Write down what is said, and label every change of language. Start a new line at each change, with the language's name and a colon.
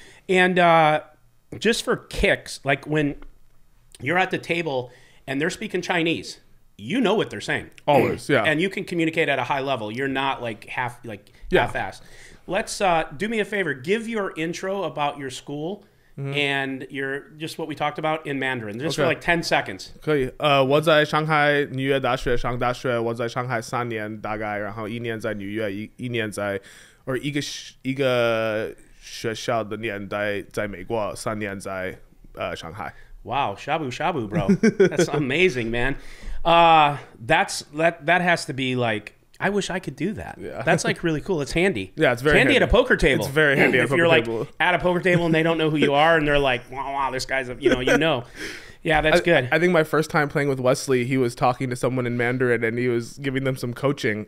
English: And just for kicks, like when you're at the table and they're speaking Chinese, you know what they're saying. Always, yeah. And you can communicate at a high level. You're not like half-assed. Let's do me a favor. Give your intro about your school and your just what we talked about in Mandarin, just for like 10 seconds.
Chinese: 可以，我在上海纽约大学上大学，我在上海3年大概，然后1年在纽约，一年在，一个学校的年代在美国，3年在上海。
English: Wow, shabu shabu, bro. That's amazing, man. That has to be like, I wish I could do that. Yeah. That's like really cool. It's handy. Yeah, it's very handy at a poker table. It's very handy at a poker table. If you're like at a poker table and they don't know who you are and they're like, wow, this guy's you know. Yeah, that's good. I think my first time playing with Wesley, he was talking to someone in Mandarin and he was giving them some coaching.